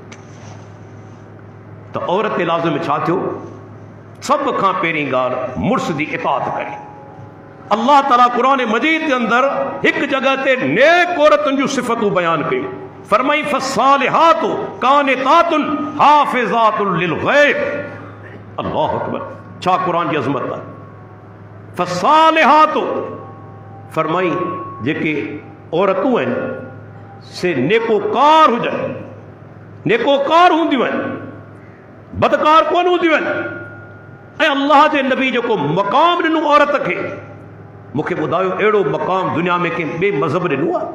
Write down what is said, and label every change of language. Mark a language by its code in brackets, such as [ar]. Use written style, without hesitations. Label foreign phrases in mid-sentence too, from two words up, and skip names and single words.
[sd] त औरत जे लाज़िम छा थियो? सब खां पहिरीं ॻाल्हि मुड़ुस जी इताअत करे। अल्लाह ताला क़ुरान मजीद जे अंदरि हिकु जॻह ते नेक औरतुनि जूं सिफ़तूं बयानु कयूं। [ar] फरमाई فالصالحات قانتات حافظات للغيب. الله أكبر, [sd] छा क़ुरान जी अज़मत आहे। फ़स्सालिहातु फरमाई जेके औरतूं आहिनि से नेकोकार हुजनि, नेकोकार हूंदियूं आहिनि, बदकार कोन हूंदियूं आहिनि। ऐं अल्लाह जे नबी जेको मक़ाम ॾिनो औरत खे, मूंखे ॿुधायो अहिड़ो मक़ाम दुनिया में कंहिं ॿिए मज़हब ॾिनो आहे?